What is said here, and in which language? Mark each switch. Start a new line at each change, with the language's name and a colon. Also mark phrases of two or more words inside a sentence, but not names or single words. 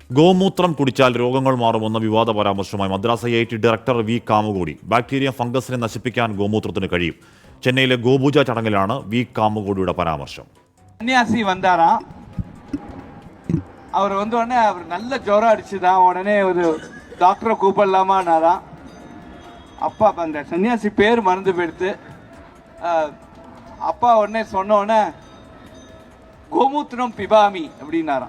Malayalam: ഗോമൂത്രം കുടിച്ചാൽ രോഗങ്ങൾ മാറുമെന്ന വിവാദ പരാമർശവുമായി മദ്രാസ് IIT ഡയറക്ടർ വി കാമുകോടി. ബാക്ടീരിയ ഫംഗസിനെ നശിപ്പിക്കാൻ ഗോമൂത്രത്തിന് കഴിയും. ചെന്നൈയിലെ ഗോപൂജ ചടങ്ങിലാണ് വി കാമുകോടിയുടെ പരാമർശം.
Tamil: சன்னியாசி வந்தாரா, அவர் உடனே அவர் நல்ல ஜுரம் அடிச்சுதான். உடனே ஒரு டாக்டரை கூப்பிடலாமான்னாரா. அப்பா அந்த சன்னியாசி பேர் மறந்து போயிடுத்து. அப்பா உடனே சொன்ன உடனே
Sanskrit: गोमूत्रं पिबामि
Tamil: அப்படின்னாராம்.